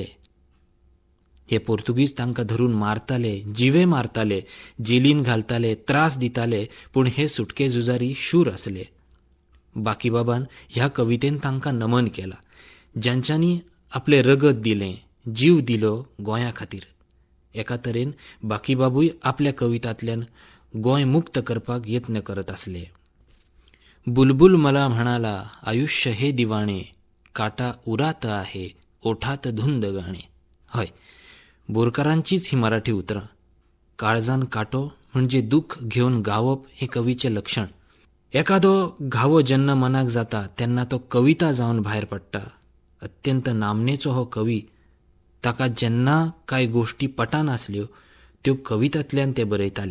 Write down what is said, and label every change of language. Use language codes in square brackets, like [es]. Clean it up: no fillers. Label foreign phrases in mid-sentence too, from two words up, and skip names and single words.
[kok] हे पोर्तुगीज तांकां धरून मारताले, जिवे मारताले, जेलीन घालताले, त्रास दिताले, पूण हे सुटके झुजारी शूर आसले. बाकीबाबान ह्या कवितेन तांकां नमन केला, ज्यांच्यांनी आपले रगत दिलें, जीव दिलो गोंया खातीर. एका तरेन बाकीबाबूय आपल्या कवितांतल्यान गोंय मुक्त करपाक यत्न करत आसले. [mr] बुलबुल मला म्हणाला आयुष्य हे दिवाणे, काटा उरात आहे ओठात धुंद गाणे. [kok] हय, बोरकारांचीच ही मराठी उतरां. काळजान काटो म्हणजे दुःख घेवन गावप हे कवीचे लक्षण. एखादो घावो जेन्ना मनाक जाता तेन्ना तो कविता जावन भायर पडटा. अत्यंत नामनेचो हो कवी. ताका जेन्ना कांय गोश्टी पटनासल्यो त्यो कवितांतल्यान ते बरयताले.